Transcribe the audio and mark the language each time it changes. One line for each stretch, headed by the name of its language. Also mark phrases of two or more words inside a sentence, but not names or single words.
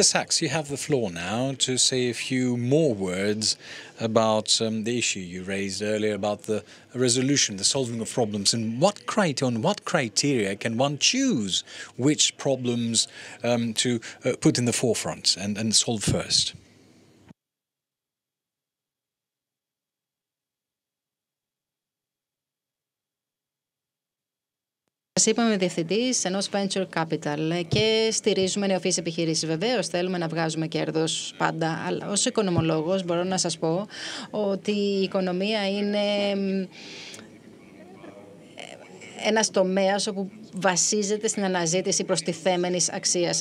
English: Sax, you have the floor now to say a few more words about the issue you raised earlier about the resolution, the solving of problems, and on what criteria can one choose which problems to put in the forefront and solve first.
Greek: Είπαμε διευθυντής ενός
English: venture capital
Greek: και στηρίζουμε νεοφυείς επιχειρήσεις. Βεβαίως θέλουμε να βγάζουμε κέρδος πάντα, αλλά ως οικονομολόγος μπορώ να σας πω ότι η οικονομία είναι ένας τομέας όπου βασίζεται στην αναζήτηση προστιθέμενης αξίας.